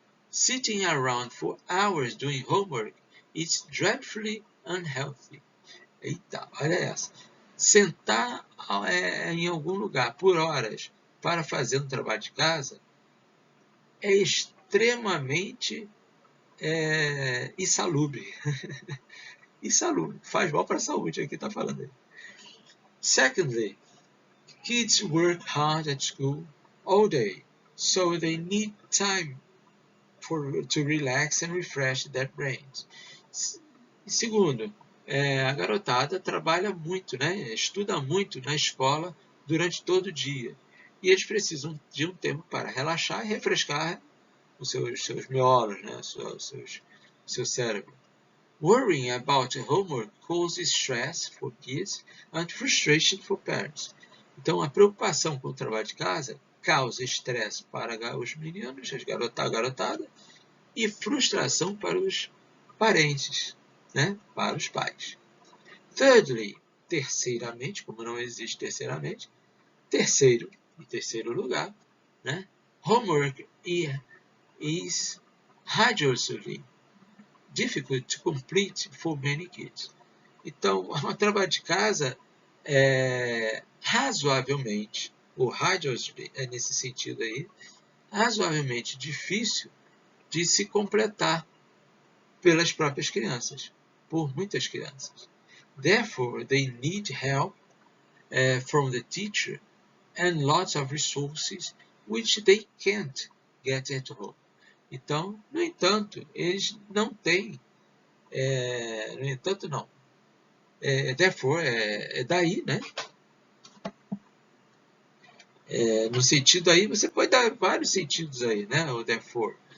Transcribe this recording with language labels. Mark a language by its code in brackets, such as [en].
[en] Sitting around for hours doing homework is dreadfully unhealthy. [pt] Eita, olha essa. Sentar em algum lugar por horas para fazer um trabalho de casa é extremamente insalubre. Insalubre, faz mal para a saúde, aqui está falando aí. [en] Secondly, kids work hard at school all day, so they need time to relax and refresh their brains. [pt] Segundo, a garotada trabalha muito, né? Estuda muito na escola durante todo o dia. E eles precisam de um tempo para relaxar e refrescar os seus miolos, né? Seu cérebro. [en] Worrying about homework causes stress for kids and frustration for parents. [pt] Então, a preocupação com o trabalho de casa causa estresse para os meninos, a garotada, e frustração para os parentes, né? Para os pais. Thirdly, terceiramente, como não existe terceiramente, em terceiro lugar, né? [en] Homework is hazardously difficult to complete for many kids. [pt] Então, o trabalho de casa é razoavelmente, ou hazardously, nesse sentido aí, razoavelmente difícil de se completar pelas próprias crianças, por muitas crianças. [en] Therefore, they need help from the teacher and lots of resources which they can't get at home. [pt] Então, no entanto, eles não têm, no entanto não, therefore, daí, né? No sentido aí, você pode dar vários sentidos aí, né? O therefore.